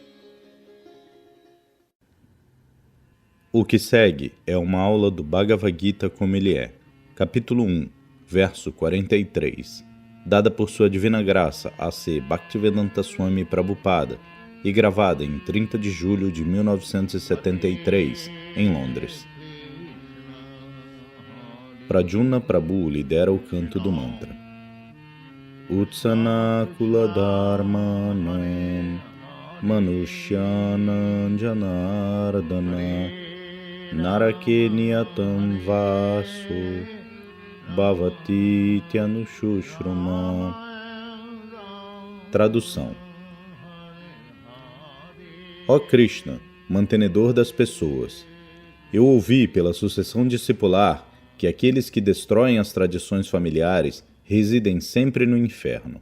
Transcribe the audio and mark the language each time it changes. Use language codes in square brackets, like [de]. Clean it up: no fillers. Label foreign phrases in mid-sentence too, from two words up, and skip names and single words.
[pt] O que segue é uma aula do Bhagavad Gita como ele é, capítulo 1, verso 43, dada por Sua Divina Graça A.C. Bhaktivedanta Swami Prabhupada, e gravada em 30 de julho de 1973, em Londres. Pradyumna Prabhu lidera o canto do mantra. [sa] उत्सन्न कुल धर्माणां मनुष्याणां जनार्दन नरके नियतं वासो भवतीत्यनुशुश्रुम. [pt] Tradução. Ó Krishna, mantenedor das pessoas, eu ouvi pela sucessão discipular que aqueles que destroem as tradições familiares residem sempre no inferno.